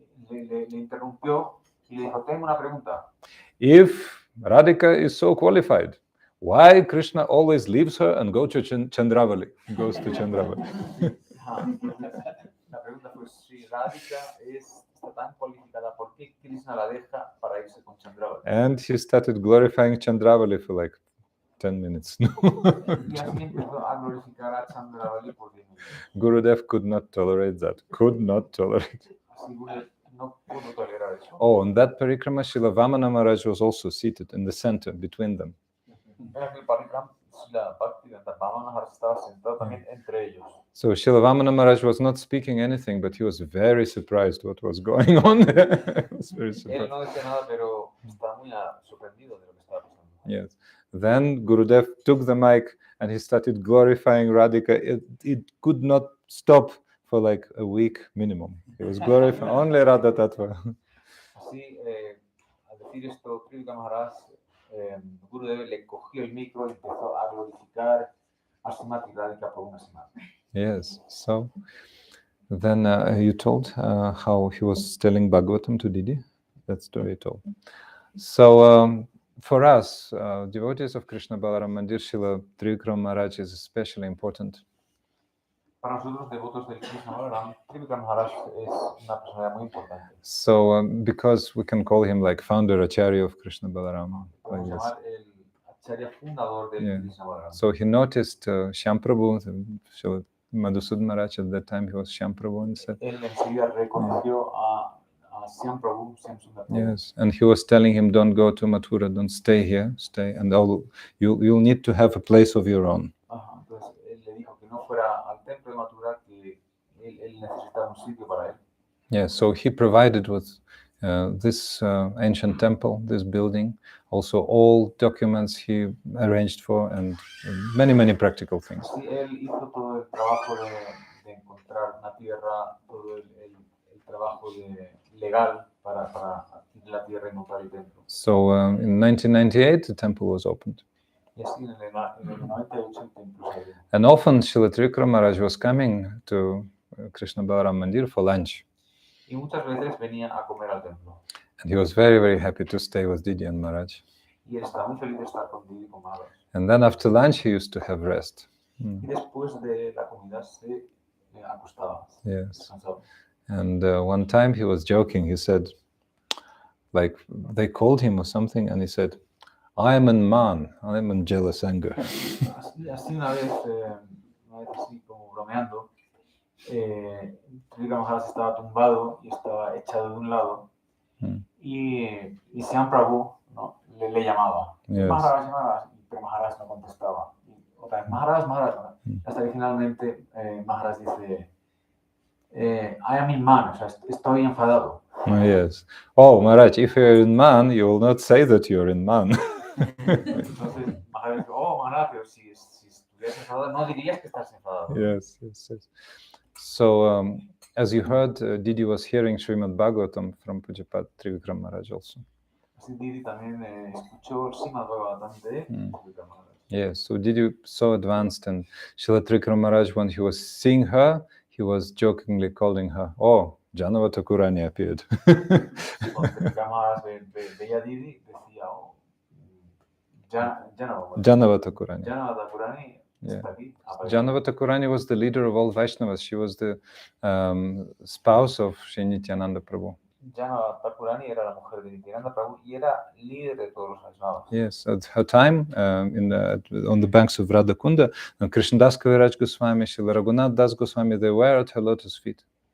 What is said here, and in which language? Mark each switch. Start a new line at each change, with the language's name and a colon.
Spanish: Le interrumpió y le dijo, tengo una pregunta.
English: If Radhika is so qualified, why Krishna always leaves her and goes to Chandravali? Goes to Chandravali.
Spanish: La pregunta fue, si Radhika está tan cualificada, ¿por qué Krishna la deja para irse con Chandravali?
English: And he started glorifying Chandravali for like 10 minutes.
Spanish: Y así empezó a glorificar a Chandravali por 10 minutos.
English: Gurudev could not tolerate that. Could not tolerate.
Spanish: Así Gurudev no pudo tolerar eso.
English: Oh, on that parikrama, Srila Vamana Maharaj was also seated in the center between them.
Spanish: En aquel Parigram, la Bhaktivedanta Maharaja estaba sentado también entre ellos.
English: So Srila Vamana Maharaj was not speaking anything, but he was very surprised what was going on there. He was very
Spanish: Él
English: surprised.
Spanish: no decía nada, pero estaba muy sorprendido de lo que estaba pasando.
English: Yes. Then Gurudev took the mic and he started glorifying Radhika. It could not stop for like a week minimum. He was glorifying only Radha Tattva.
Spanish: Así, al decir esto, Trivikrama Maharaj, Gurudev le cogió el micro y empezó a glorificar a Srimad y Radhika por una semana.
English: Yes. So then you told how he was telling Bhagavatam to Didi. That story you told. So for us, devotees of Krishna Balaram Mandir, Srila Trivikrama Maharaj is especially important.
Spanish: Para nosotros, devotos del Krishna Balaram, Trivikrama Maharaj es una personalidad muy importante.
English: So because we can call him like founder Acharya of Krishna Balaram.
Spanish: Podemos
English: Like this.
Spanish: llamar el acharya fundador del
English: Yeah.
Spanish: Krishna Balaram.
English: So he noticed Shyam Prabhu, Srila Madhusudana Maharaj at that time, he was Shyam Prabhu, and said,
Spanish: Él enseguida reconoció a Shyam Prabhu, Shyam Sundar Prabhu.
English: yes, and he was telling him, don't go to Mathura, don't stay here, stay, and you'll need to have a place of your own.
Spanish: Ajá, entonces él le dijo que no fuera al templo de Mathura, que él necesitaba un sitio para él.
English: Yeah, so he provided with this ancient temple, this building, also all documents he arranged for, and many, many practical things.
Spanish: Sí, él hizo todo el trabajo de encontrar una tierra, todo el trabajo legal para adquirir la tierra y montar el templo.
English: So in 1998, the temple was opened.
Spanish: Y así en el 98 el templo se abrió.
English: And often Srila Trivikrama Maharaj was coming to Krishna Balaram Mandir for lunch.
Spanish: Y muchas veces venía a comer al templo.
English: And he was very, very happy to stay with Didi and Maharaj.
Spanish: Y él estaba muy feliz de estar con Didi y con Maharaj.
English: And then after lunch, he used to have rest.
Spanish: Y después de la comida se acostaba,
English: Yes.
Spanish: descansaba.
English: And one time he was joking. He said, like, they called him or something, and he said, I am in man, I am in jealous anger.
Spanish: Así una vez así como bromeando, Trivikrama Maharaj estaba tumbado y estaba echado de un lado, y Shyam Prabhu, ¿no? le llamaba.
English: Yes.
Spanish: Maharaj, Maharaj, pero Maharaj no contestaba. Y otra vez, Maharaj, Maharaj. Hasta que finalmente Maharaj dice,
English: I am in man,
Spanish: o sea, estoy enfadado.
English: Yes. Oh, Maharaj, if you're in man, you will not say that you're in man.
Spanish: Entonces Maharaj dice, oh Maharaj, pero si estuvieras enfadado, no dirías que estás enfadado.
English: Yes, yes, yes. So, as you heard, Didi was hearing Srimad Bhagavatam from Pujapat Trivikrama Maharaj also.
Spanish: Así Didi también escuchó el Srimad Bhagavatam de Trivikrama Maharaj.
English: Yes, so Didi so advanced, and Srila Trivikrama Maharaj, when he was seeing her, he was jokingly calling her, oh, Janavata Kurani appeared.
Spanish: Y cuando Trivikrama Maharaj veía a Didi, decía, oh, Janavata Kurani. Janavata Kurani
English: Yeah.
Spanish: está aquí.
English: Janavata Kurani was the leader of all Vaishnavas. She was the spouse of Sri Nityananda Prabhu.
Spanish: Janavata Kurani era la mujer de Nityananda Prabhu y era líder de todos los Vaishnavas.
English: Yes, at her time, on the banks of Radhakunda, Krishnadas Kaviraj Goswami, Srila Raghunath Das Goswami, they were at her lotus feet.